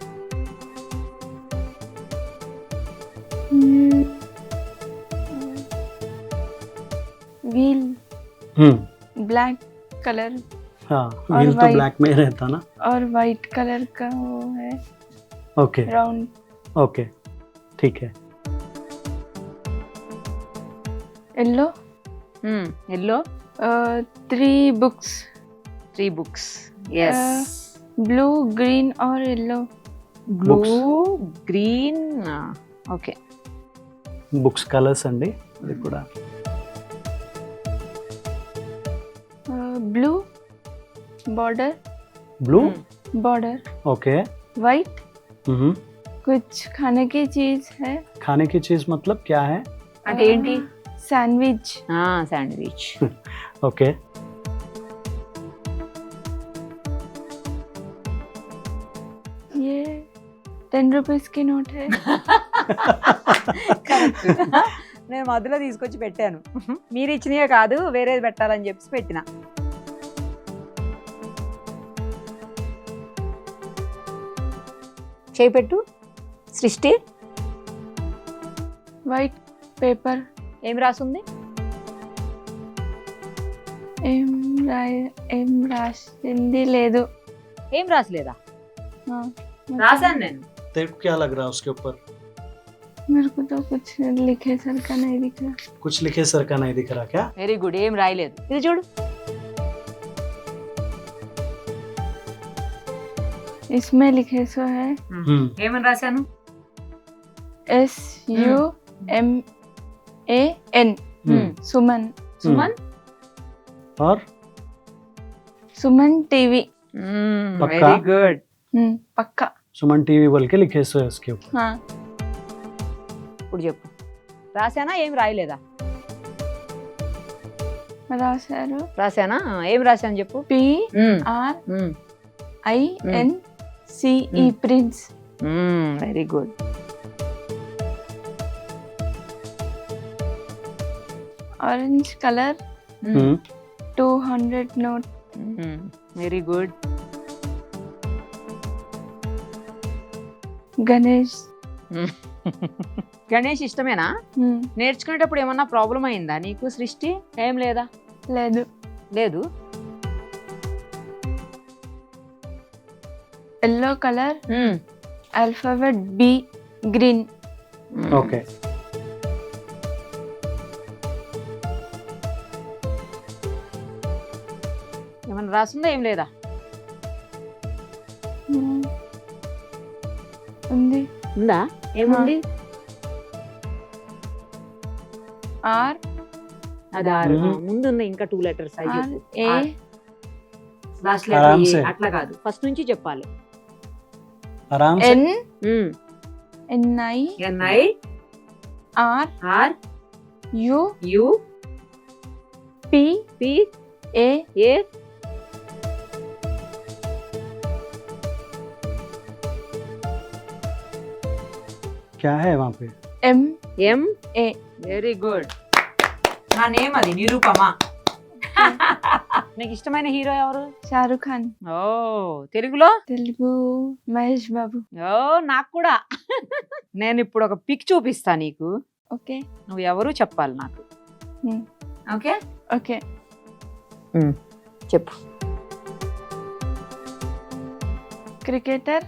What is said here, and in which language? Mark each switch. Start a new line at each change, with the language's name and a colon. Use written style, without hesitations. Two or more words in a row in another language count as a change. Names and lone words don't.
English: wheel black color
Hindi: हाँ और व्हील तो white. ब्लैक में ही रहता ना. और
English: white color
Hindi: का वो है ओके राउंड. ओके ठीक है. येलो.
Telugu: ఎల్లో
Hindi: 3 बुक्स,
English: 3 books.
Telugu: ఎస్.
English: blue green
Hindi: और
English: yellow. blue green. okay. books colors
Telugu: అండి ఇది కూడా.
English: blue border, ब्लू बॉर्डर
Hindi: ओके. वाइट. कुछ खाने की चीज है. खाने की चीज मतलब क्या है?
Telugu: అంటే ఏంటి?
Hindi: सैंडविच.
Telugu: శాండ్విచ్.
Hindi: ओके ये 10 रुपीस की नोट है.
Telugu: నేను మధ్యలో తీసుకొచ్చి పెట్టాను. మీరు ఇచ్చినవే కాదు, వేరేది పెట్టాలని చెప్పి పెట్టిన. చేయి పెట్టు సృష్టి.
English: white paper.
Telugu: ఏం రాసుంది? ఏం రాసింది లేదు. ఏం రాసలేదా?
Hindi: हाँ,
Telugu: రాశాను నేను.
Hindi: तेरे को क्या लग रहा है उसके ऊपर? मेरे को तो कुछ लिखे सर का नहीं दिख रहा. कुछ लिखे सर का नहीं दिख रहा क्या?
English: very good.
Telugu: ఏం రాయలేదు. ఇది చూడు.
Hindi: इसमें लिखे सो है
Telugu: ఏమని రాశాను? SUMAN. सुमन. సుమన్.
Hindi: और सुमन टीवी. पक्का?
English: very good.
Hindi: पक्का. सुमन टीवी बोल के लिखे सो है उसके ऊपर. हाँ.
Telugu: ఇప్పుడు చెప్పు, రాశానా ఏం రాయలేదా? రాశారు. రాశానా? ఏం రాశాను చెప్పు. PRINCE ప్రిన్స్.
English: very good. orange color 200 note. very good.
Hindi: गणेश.
Telugu: గణేష్ ఇష్టమేనా? నేర్చుకునేటప్పుడు ఏమన్నా ప్రాబ్లం అయిందా నీకు సృష్టి? ఏం లేదా? లేదు. లేదు.
English: yellow color alphabet B green.
Hindi: ओके
Telugu: ఏమన్నా రాసిందా ఏం లేదా? ఉంది. ఉందా? ఏముంది? R అది ఆరు. ముందు ఉన్న ఇంకా 2 లెటర్స్ అయి చెప్పు. A లాస్ట్ ఆరామ్ లెటర్ సే. అట్లా కాదు, ఫస్ట్ నుంచి చెప్పాలి.
Hindi: आराम से. N NI NI R R U U P P A A क्या है वहाँ पे? M M A.
English: very good.
Telugu: నా నేమ్ అది నిరూపమా. నీకు ఇష్టమైన హీరో ఎవరు? शाहरुख खान. ఓ తెలుగులో? తెలుగు మహేష్ బాబు. ఓ నాకు కూడా. నేను ఇప్పుడు ఒక పిక్ చూపిస్తా నీకు, ఓకే. నువ్వు ఎవరు చెప్పాలి నాకు. ఓకే ఓకే. చెప్పు. క్రికెటర్